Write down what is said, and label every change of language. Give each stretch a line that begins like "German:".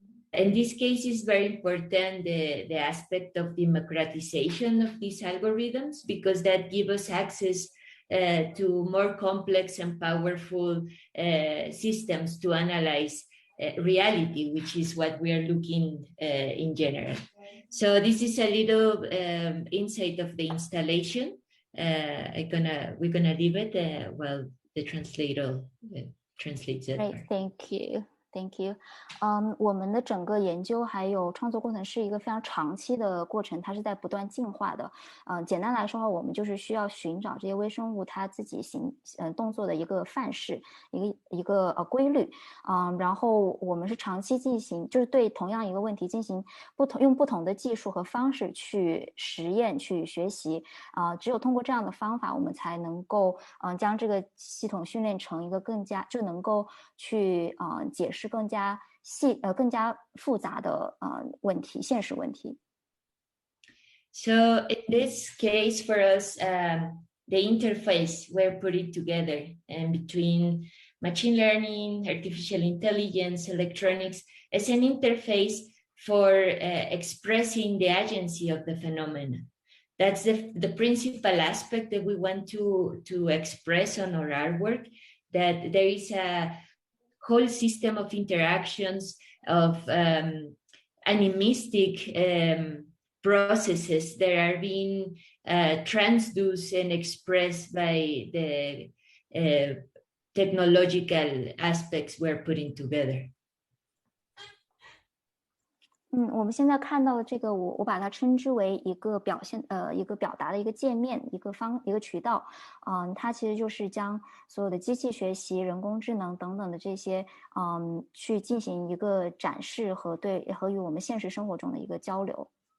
English: In this case, it's very important the aspect of democratization of these algorithms, because that gives us access to more complex and powerful systems to analyze reality, which is what we are looking in general. So this is a little insight of the installation. We're gonna leave it while the translator translates it. Great, thank you. Thank you.
Chinese: 我们的整个研究还有创作过程是一个非常长期的过程，它是在不断进化的。简单来说的话，我们就是需要寻找这些微生物它自己动作的一个范式，一个规律。然后我们是长期进行，就是对同样一个问题进行用不同的技术和方式去实验、去学习。只有通过这样的方法，我们才能够将这个系统训练成一个更加就能够去解释更加复杂的问题，现实问题。
English: So in this case, for us, the interface we're putting together and between machine learning, artificial intelligence, electronics, as an interface for expressing the agency of the phenomena. That's the principal aspect that we want to express on our artwork, that there is a whole system of interactions, of animistic processes that are being transduced and expressed by the technological aspects we're putting together.
Chinese: 我们现在看到的这个，我把它称之为一个一个表达的一个界面，一个渠道。它其实就是将所有的机器学习、人工智能等等的这些，去进行一个展示和与我们现实生活中的一个交流。